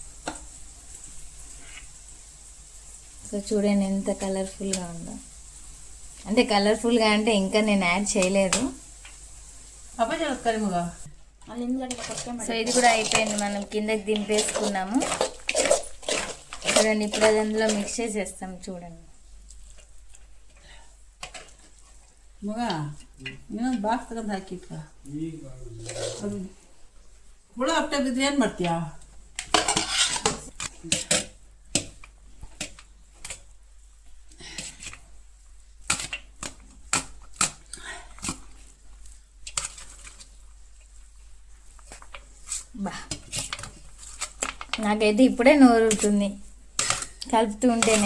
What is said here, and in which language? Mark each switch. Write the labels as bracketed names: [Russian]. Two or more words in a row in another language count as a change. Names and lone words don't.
[Telugu] సో చూడండి ఎంత కలర్ఫుల్గా ఉందో. అంటే కలర్ఫుల్గా అంటే ఇంకా నేను యాడ్ చేయలేదు. సో ఇది కూడా అయిపోయింది, మనం కిందకి దింపేసుకున్నాము. చూడండి ఇప్పుడు అది అందులో మిక్స్ చేసేస్తాం. చూడండి [Kannada] ಮಗ ಇನ್ನೊಂದು ಬಾಕ್ಸ್ ತಗೊಂಡು ಹಾಕಿಕ್ಕ ಹುಳ ಹಪ್ಟ ಬಿದ್ರೆ ಏನು ಮಾಡ್ತೀಯಾ? [Telugu] బా నాకైతే ఇప్పుడే నోరుతుంది కలుపుతూ ఉంటేనే.